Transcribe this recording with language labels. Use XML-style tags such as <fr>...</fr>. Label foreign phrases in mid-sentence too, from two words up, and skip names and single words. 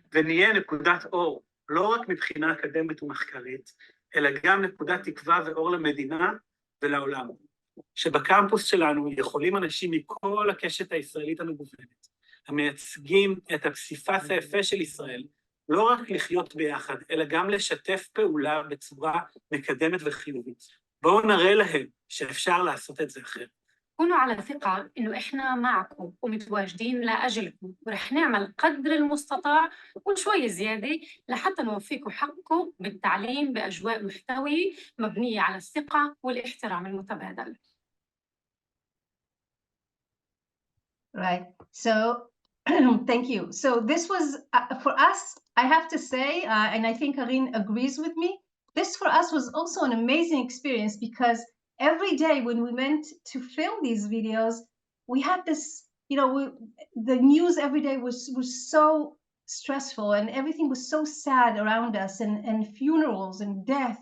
<he>ונהיה נקודת אור, לא רק מבחינה אקדמית ומחקרית, אלא גם נקודת תקווה ואור למדינה ולעולם. שבקמפוס שלנו יכולים אנשים מכל הקשת הישראלית המגוונת, המייצגים את הפסיפס היפה של ישראל, לא רק לחיות ביחד, אלא גם לשתף פעולה בצורה מקדמת וחיובית. בואו נראה להם שאפשר לעשות את זה אחרת.</he> <ar>كونوا على ثقة إنه إحنا معكم ومتواجدين لأجلكم، ورح نعمل قدر المستطاع وشوي زيادة لحتى نوفيكم حقكم بالتعليم بأجواء محتوية مبنية على الثقة والاحترام المتبادل.</ar> <en>Right. So thank you. So this was for us, I have to say, and I think Arin agrees with me, this for us was also an amazing experience because every day when we went to film these videos, we had this, the news every day was so stressful and everything was so sad around us and funerals and death.</en>